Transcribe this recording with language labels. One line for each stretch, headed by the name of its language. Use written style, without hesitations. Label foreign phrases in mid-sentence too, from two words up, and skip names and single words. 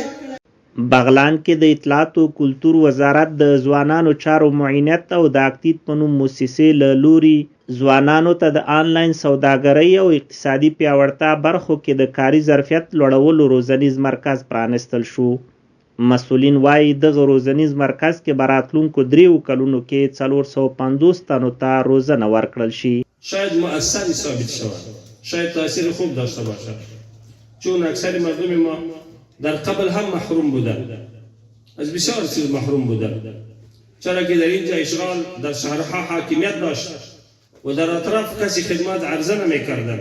Pashto: بغلان کې د اطلاعات او کلتور وزارت د ځوانانو چارو معاونیت او د اکتیت په نوم موسسې له لوري ځوانانو ته د آنلاین سوداګرۍ او اقتصادي پیاوړتیا برخو کې د کاري ظرفیت لوړولو روزنیز مرکز پرانستل شو. مسؤلین وایي دغه روزنیز مرکز کې به راتلونکو 3 کلونو کې 450 تنو ته روزنه ورکړل شي.
Persian: شاید مؤثر ثابت شود، شاید تاثیر خوب داشته باشد، چون اکثر مردم ما در قبل هم محروم بودند، از بسیار چیز محروم بودند، چرا که در اینجا اشغال در شهرها حاکمیت داشت و در اطراف کسی خدمات عرضه نمی کردند.